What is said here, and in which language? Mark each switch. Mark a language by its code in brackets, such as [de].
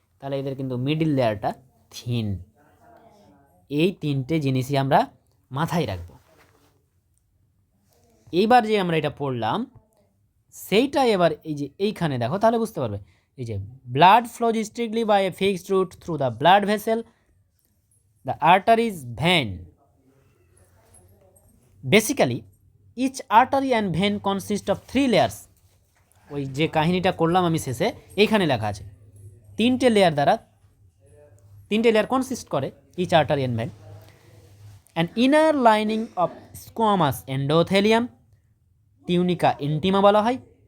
[bn] তাহলে এদের কিন্তু মিডিল লেয়ারটা থিন। এই তিনটে জিনিসই আমরা মাথায় রাখবো। এইবার যে আমরা এটা পড়লাম সেইটা এবার এই যে এইখানে দেখো তাহলে বুঝতে পারবে, এই যে [en] Blood flows strictly by a fixed route through the blood vessel, the arteries vein. Basically each artery and vein consist of three layers, [bn] ওই যে কাহিনীটা করলাম আমি শেষে, এইখানে লেখা আছে তিনটে লেয়ার কনসিস্ট করে each আর্টারিয়ান when. [en] An inner lining of squamous endothelium, tunica intima বলা হয়।